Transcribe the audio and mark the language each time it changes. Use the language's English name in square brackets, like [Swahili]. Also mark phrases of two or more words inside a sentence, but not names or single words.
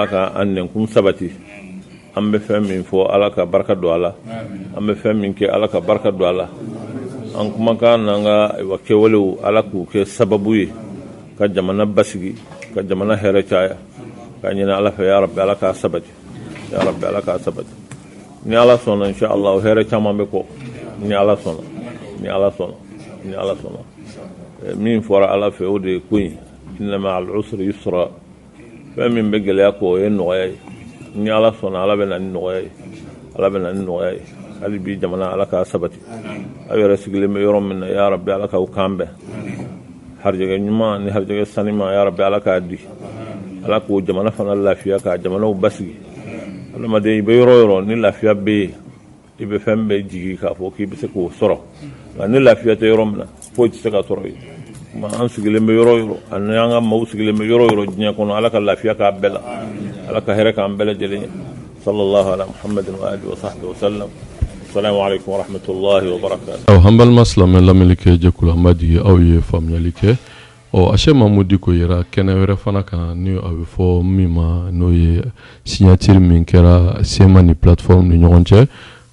[Bambara] ka an nɛnkun sabati an bɛ fɛn min fɔ ala ka barika don a la an bɛ fɛn min kɛ ala ka barika don a la an kumakan n'an ka kɛwalew ala k'u kɛ sababu ye ka jamana basigi ka jamana hɛrɛ caya ka ɲini ala fɛ ya rabbi ala k'a sabati ya rabbi ala k'a sabati ni ala sɔnna inshallah hɛrɛ caman bɛ kɔ ni ala sɔnna ni ala sɔnna ni ala sɔnna min fɔra ala fɛ o de ye ko in [Arabic] إن مع العسر يسرا [Bambara] fɛn min bɛ gɛlɛya kɔ o ye nɔgɔya ye ni ala sɔnna ala bɛ na ni nɔgɔya ye ala bɛ na ni nɔgɔya ye hali bi jamana ala k'a sabati aw yɛrɛ sigilen bɛ yɔrɔ min na ya rabbi ala k'aw kan bɛn harijɛgɛ ɲuman ni harijɛgɛ sanima ya rabbi ala k'a di ala k'o jamana fana lafiya k'a jamanaw basigi adamaden i bɛ yɔrɔ o yɔrɔ ni lafiya bɛ yen i bɛ fɛn bɛɛ jigi k'a fɔ k'i bɛ se k'o sɔrɔ nka ni lafiya tɛ yɔrɔ min na foyi tɛ se ka sɔrɔ yen an sigilen bɛ yɔrɔ o yɔrɔ ani an ka maaw sigilen bɛ yɔrɔ o yɔrɔ diɲɛ kɔnɔ ala ka lafiya k'a bɛɛ la ala ka hɛrɛ k'an bɛɛ lajɛlen ye [Arabic] صلى الله على محمد وعلى آله وصحبه وسلم السلام عليكم ورحمة الله وبركاته [Bambara] an balima silamɛ lamɛnni kɛ jɛkulu an b'a jigi aw ye faamuyali kɛ Achɛ Mamadu Diko yɛrɛ kɛnɛ wɛrɛ fana kan ni a bɛ fɔ min ma n'o ye signature min kɛra SEMA ni plateforme ni ɲɔgɔn cɛ